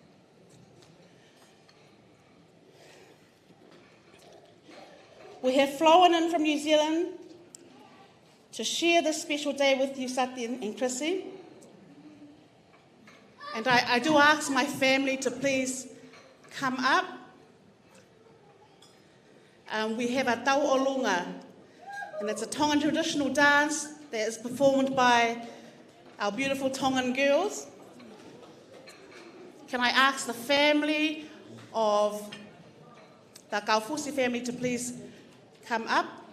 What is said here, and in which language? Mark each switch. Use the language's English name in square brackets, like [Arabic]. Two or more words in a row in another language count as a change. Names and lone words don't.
[English] We have flown in from New Zealand to share this special day with you, Sati and Chrissy. And I do ask my family to please come up. We have a tau olunga, and it's a Tongan traditional dance that is performed by our beautiful Tongan girls. Can I ask the family of the Kaufusi family to please come up?